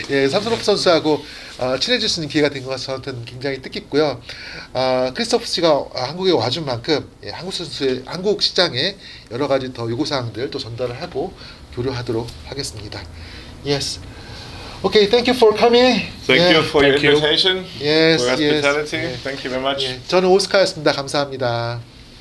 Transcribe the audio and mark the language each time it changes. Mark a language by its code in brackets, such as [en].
[ko] 삼소노프 선수하고 친해질 수 있는 기회가 된 것 같아서 저한테는 굉장히 뜻깊고요. 크리스토프 씨가 한국에 와준 만큼 한국 시장에 여러 가지 더 요구사항들 또 전달을 하고 교류하도록 하겠습니다. [en] Yes. Okay, thank you for coming. Thank you for your invitation. Yes, for hospitality. yes. Thank you very much. [ko] 저는 오스카였습니다. 감사합니다.